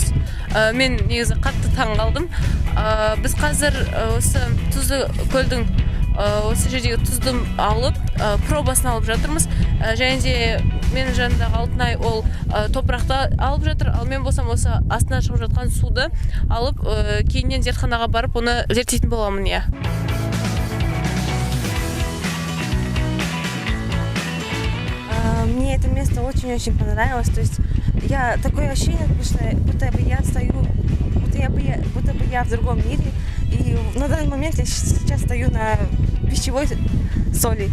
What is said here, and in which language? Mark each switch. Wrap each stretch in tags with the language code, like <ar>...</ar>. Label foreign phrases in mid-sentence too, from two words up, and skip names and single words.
<kk>Мен негізі қатты таң қалдым. Біз қазір осы Тұзды көлдің осы жердегі тұзды алып, пробасын алып жатырмыз. Және де менің жанымдағы Алтынай ол топырақты алып жатыр, ал мен болсам осы астынан шығып жатқан суды алып, кейіннен зертханаға барып, оны зерттейтін боламын, иә.</kk> <ru>Мне это место очень-очень понравилось. То есть такое ощущение, будто бы я стою, будто бы я в другом мире. И на данный момент я сейчас стою на пищевой соли.</ru>